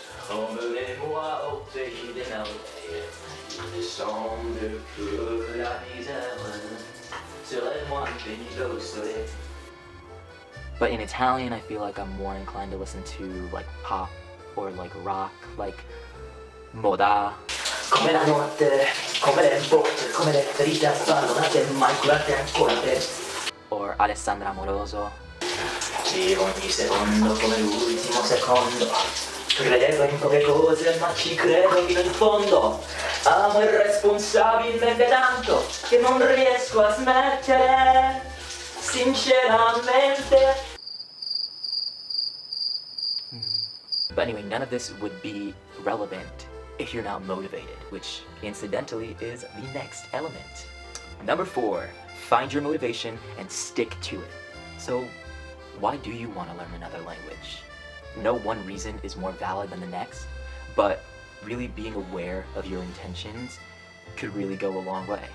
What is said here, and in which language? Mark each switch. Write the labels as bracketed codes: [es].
[fr] Emmenez-moi au pays des merveilles. Il me semble que la misère serait moins pénible au soleil. [en] But in Italian, I feel like I'm more inclined to listen to like pop or like rock, like Moda. [it] Come la notte, come le botte, come le ferite abbandonate mai curate ancora te. Or Alessandra Amoroso. Vivo ogni secondo come l'ultimo secondo. Credo in poche cose, ma ci credo fino in fondo. Amo irresponsabilmente tanto che non riesco a smettere, sinceramente. [en] But anyway, none of this would be relevant if you're not motivated, which incidentally is the next element. Number 4, find your motivation and stick to it. So, why do you want to learn another language? No one reason is more valid than the next, but really being aware of your intentions could really go a long way.